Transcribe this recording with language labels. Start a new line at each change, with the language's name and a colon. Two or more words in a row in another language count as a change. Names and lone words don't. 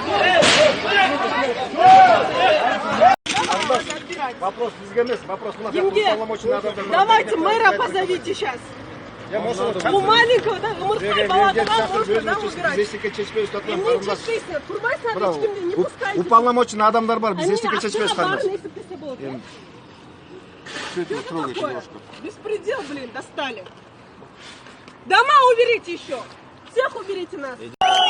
Kyrgyz: Вопрос бизге эмес, вопрос мына полномочный адамдар.
Russian: Давайте мэра позовите сейчас. У маленького, да,
Kyrgyz: умырттай баланы
Russian: можно, да, убирать.
Kyrgyz: Биз эчтеке чечпейбиз, Эмне чечпейсиңер? Турбайсыңар эч кимди,
Russian: не пускайте.
Kyrgyz: Уполномоченный адамдар бар, биз эчтеке чечпейбиз карындаш.
Russian: Беспредел, блин, достали. Дома уберите еще. Всех уберите нас.